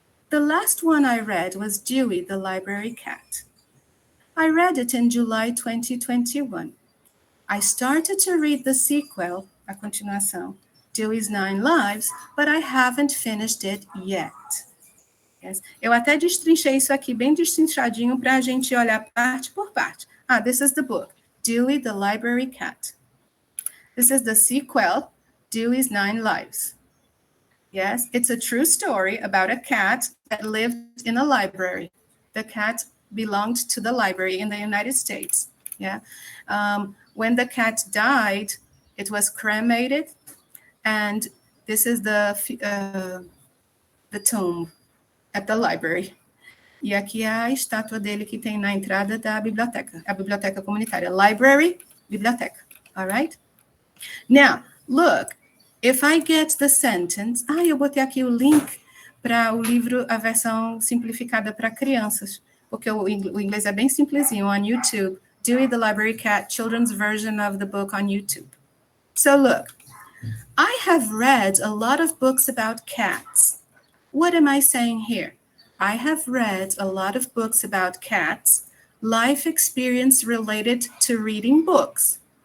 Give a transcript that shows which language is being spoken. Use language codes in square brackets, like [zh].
[en] The last one I read was Dewey, the Library Cat. I read it in July 2021. I started to read the sequel, [pt] a continuação, [en] Dewey's 9 Lives, but I haven't finished it yet. Yes. [pt] Eu até destrinchei isso aqui bem destrinchadinho para a gente olhar parte por parte. [en] This is the book, Dewey, the Library Cat. This is the sequel, Dewey's 9 Lives. Yes, it's a true story about a cat that lived in a library. The cat belonged to the library in the United States. Yeah. When the cat died, it was cremated, and this is the tomb at the library. [pt] E aqui é a estátua dele que tem na entrada da biblioteca, a biblioteca comunitária. [en] Library, biblioteca. All right? Now, look, if I get the sentence... [pt] eu botei aqui o link para o livro, a versão simplificada para crianças, porque o inglês é bem simplesinho, [en] on YouTube. Dewey the Library Cat, children's version of the book on YouTube. So look, I have read a lot of books about cats. What am I saying here? I have read a lot of books about cats, life experience related to reading books.